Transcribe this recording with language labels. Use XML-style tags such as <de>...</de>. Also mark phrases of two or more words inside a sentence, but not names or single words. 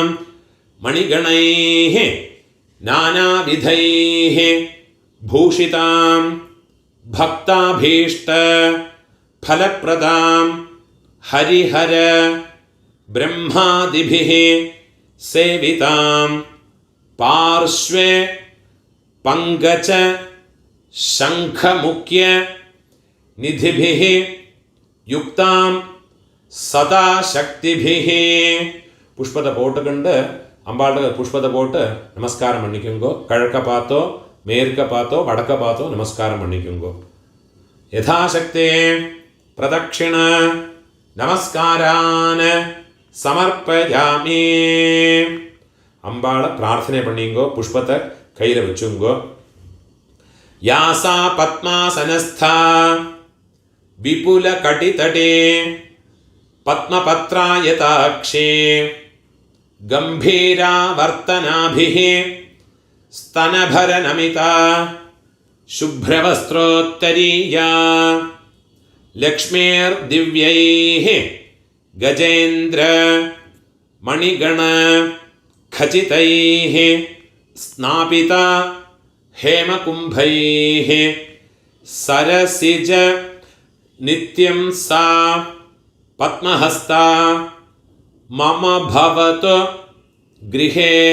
<sa>മണിഗണൈഃ നാനാവിധൈഃ ഭൂഷിതാം ഭക്താഭീഷ്ട ഫലപ്രദാം ഹരിഹര ബ്രഹ്മാദിഭിഃ സേവിതാം പാർശ്വേ പങ്കജ ശംഖമുഖ്യ നിധിഭിഃ യുക്താം சதாசக்திபிஹ.</sa> <ta>புஷ்பத்தை போட்டுக்கொண்டு அம்பாளுக்கு புஷ்பத்தை போட்டு நமஸ்காரம் பண்ணிக்கோங்கோ. கிழக்க பார்த்தோ மேற்க பார்த்தோ வடக்க பார்த்தோ நமஸ்காரம் பண்ணிக்கோங்கோ.</ta> <sa>யதாசக்தி பிரதட்சிண நமஸ்காரான் சமர்ப்பயாமி.</sa> <ta>அம்பாளை பிரார்த்தனை பண்ணிங்கோ. புஷ்பத்தை கையில் வச்சுங்கோ.</ta> <sa>யாசா பத்மாசனஸ்தா விபுல கடிதடே பத்மபத்ராயதாக்ஷே गंभीरावर्तनाभिः स्तनभरनमिता शुभ्रवस्त्रोत्तरीया लक्ष्मीर्दिव्यैः गजेन्द्र मणिगण खचितैः स्नापिता हेमकुम्भैः सरसिज नित्यं सा पद्महस्ता मम भवतु गृहे</sa>